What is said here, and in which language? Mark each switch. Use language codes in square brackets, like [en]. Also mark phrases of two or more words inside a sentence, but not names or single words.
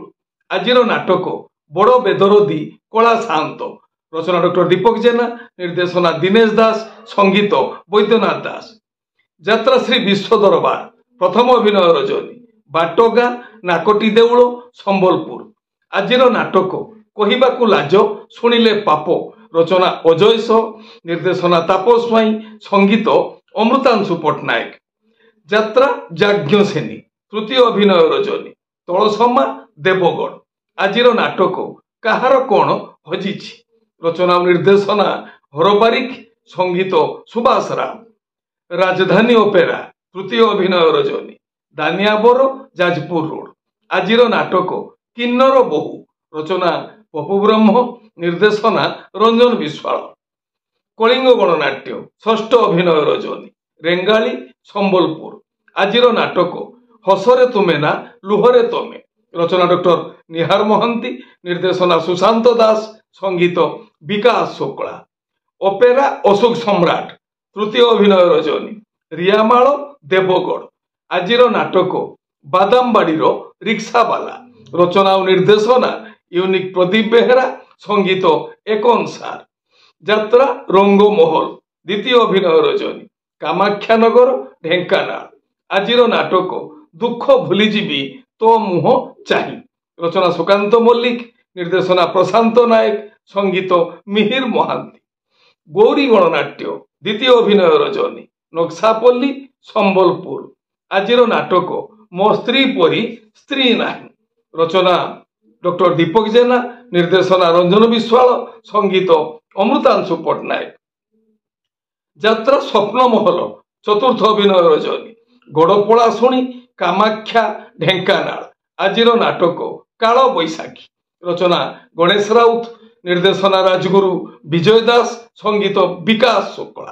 [or] ଆଜିର ନାଟକ ବଡ଼ ବେଦରଦୀ କଳା ଶାନ୍ତ ରଚନା ଡକ୍ଟର ଦୀପକ ଜେନା ନିର୍ଦ୍ଦେଶନା ଦିନେଶ ଦାସ ସଙ୍ଗୀତ ବୈଦ୍ୟନାଥ ଦାସ। ଯାତ୍ରା ଶ୍ରୀ ବିଶ୍ୱ ଦରବାର ପ୍ରଥମ ଅଭିନୟ ରଜନୀ ବାଟଗା ନାକଟି ଦେଉଳ ସମ୍ବଲପୁର। ଆଜିର ନାଟକ କହିବାକୁ ଲାଜ ଶୁଣିଲେ ପାପ ରଚନା ଅଜୟ ନିର୍ଦ୍ଦେଶନା ତାପସ ସ୍ୱାଇଁ ସଙ୍ଗୀତ ଅମୃତାଂଶୁ ପଟ୍ଟନାୟକ। ଯାତ୍ରା ଯାଜ୍ଞ ସେନୀ ତୃତୀୟ ଅଭିନୟ ରଜନୀ ତଳସମା ଦେବଗଡ଼। ଆଜିର ନାଟକ କାହାର କଉଣ ହଜିଛି ରଚନା ନିର୍ଦ୍ଦେଶନା ହରବାରିକ ସଙ୍ଗୀତ ସୁଭାଷ ରାମ। ରାଜଧାନୀ ଅପେରା ତୃତୀୟ ଅଭିନୟ ରଜନୀ ଦାନିଆବର ଯାଜପୁର ରୋଡ଼। ଆଜିର ନାଟକ କିନ୍ନର ବୋହୂ ରଚନା ପପୁ ବ୍ରହ୍ମ ନିର୍ଦ୍ଦେଶନା ରଞ୍ଜନ ବିଶ୍ୱାଳ। କଳିଙ୍ଗ ଗଣନାଟ୍ୟ ଷଷ୍ଠ ଅଭିନୟ ରଜନୀ ରେଙ୍ଗାଲି ସମ୍ବଲପୁର। ଆଜିର ନାଟକ ହସରେ ତୁମେ ନା ଲୁହରେ ତମେ ରଚନା ଡକ୍ଟର ନିହାର ମହାନ୍ତି ନିର୍ଦ୍ଦେଶନା ସୁଶାନ୍ତ ଦାସ ସଙ୍ଗୀତ ବିକାଶ ଶୁକ୍ଳା। ଅପେରା ଅଶୋକ ସମ୍ରାଟ ତୃତୀୟ ଅଭିନୟ ରଜନୀ ରିଆମାଳ ଦେବଗଡ଼। ଆଜିର ନାଟକ ବାଦାମବାଡ଼ିର ରିକ୍ସାୱାଲା ରଚନା ଔର ନିର୍ଦ୍ଦେଶନା ୟୁନିକ ପ୍ରଦୀପ ବେହେରା ସଙ୍ଗୀତ ଏକନସାର। ଯାତ୍ରା ରଙ୍ଗମହଲ ଦ୍ୱିତୀୟ ଅଭିନୟ ରଜନୀ କାମାଖ୍ୟାନଗର ଢେଙ୍କାନାଳ। ଆଜିର ନାଟକ ଦୁଃଖ ଭୁଲିଯିବି ତୋ ମୁହଁ ଚାହିଁ ରଚନା ସୁକାନ୍ତ ମଲ୍ଲିକ ନିର୍ଦ୍ଦେଶନା ପ୍ରଶାନ୍ତ ନାୟକ ସଙ୍ଗୀତ ମିହିର ମହାନ୍ତି। ଗୌରୀ ଗଣନାଟ୍ୟ ଦ୍ୱିତୀୟ ଅଭିନୟ ରଜନୀ ନକ୍ସାପଲ୍ଲୀ ସମ୍ବଲପୁର। ଆଜିର ନାଟକ ମୋ ସ୍ତ୍ରୀ ପରି ସ୍ତ୍ରୀ ନାହିଁ ରଚନା ଡକ୍ଟର ଦୀପକ ଜେନା ନିର୍ଦ୍ଦେଶନା ରଞ୍ଜନ ବିଶ୍ୱାଳ ସଙ୍ଗୀତ ଅମୃତାଂଶୁ ପଟ୍ଟନାୟକ। ଯାତ୍ରା ସ୍ୱପ୍ନ ମହଲ ଚତୁର୍ଥ ଅଭିନୟ ରଜନୀ ଗଡ଼ପଡ଼ା ଶୁଣି କାମାଖ୍ୟା ଢେଙ୍କାନାଳ। ଆଜିର ନାଟକ କାଳ ବୈଶାଖୀ ରଚନା ଗଣେଶ ରାଉତ ନିର୍ଦ୍ଦେଶନା ରାଜଗୁରୁ ବିଜୟ ଦାସ ସଙ୍ଗୀତ ବିକାଶ ଶୁକ୍ଳା।